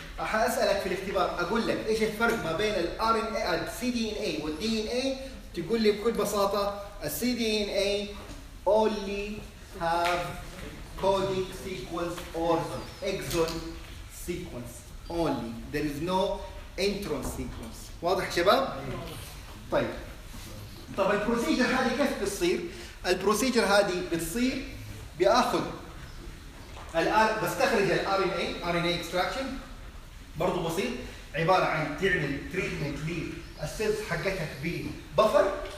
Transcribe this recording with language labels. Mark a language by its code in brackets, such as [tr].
[ar] هاسالك في الاختبار اقول لك ايش الفرق ما بين الار ان اي السي دي ان اي والدي ان اي. تقول لي بكل بساطه [en] السي D N A only have coding sequence or exon sequence only. There is no intron sequence. [ar] واضح شباب؟ طيب. طب البروسيجر هذه كيف بتصير؟ البروسيجر هذه بتصير بأخذ الآر بستخرج الآر إن إيه [en] R N A extraction [ar] برضو بسيط عبارة عن تعمل تريتمنت للسيلز حقتك ببفر.